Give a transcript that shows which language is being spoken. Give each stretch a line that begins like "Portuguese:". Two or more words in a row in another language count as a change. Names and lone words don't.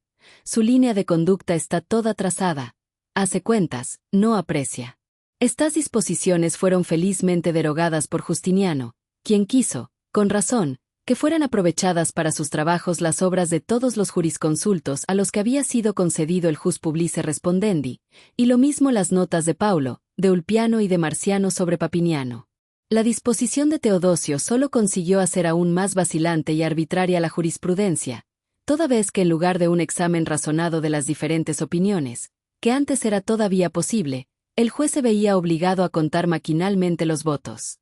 Spanish: Su línea de conducta está toda trazada. Hace cuentas, no aprecia. Estas disposiciones fueron felizmente derogadas por Justiniano, quien quiso, con razón, que fueran aprovechadas para sus trabajos las obras de todos los jurisconsultos a los que había sido concedido el
Latin: jus publice respondendi,
Spanish: y lo mismo las notas de Paulo, de Ulpiano y de Marciano sobre Papiniano. La disposición de Teodosio solo consiguió hacer aún más vacilante y arbitraria la jurisprudencia, toda vez que en lugar de un examen razonado de las diferentes opiniones, que antes era todavía posible, el juez se veía obligado a contar maquinalmente los votos.